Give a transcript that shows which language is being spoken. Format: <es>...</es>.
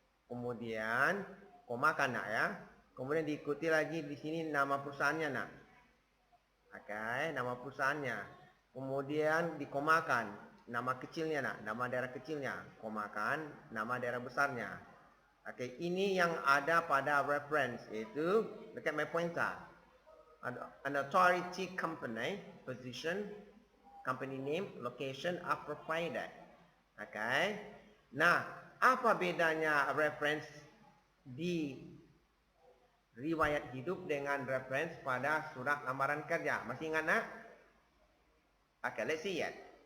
<id>Kemudian komakan nak ya. Kemudian diikuti lagi di sini nama perusahaannya nak. Oke, nama perusahaannya. Kemudian dikomakan nama kecilnya nak, nama daerah kecilnya, komakan nama daerah besarnya. Oke, ini yang ada pada reference itu</id> <en>look at my pointer. An authority company, position, company name, location are provided.</en> <id>Oke. Nah, apa bedanya reference di riwayat hidup dengan reference pada surat lamaran kerja? Masih ingat nak? Oke,</id> <en>let's see it.</en>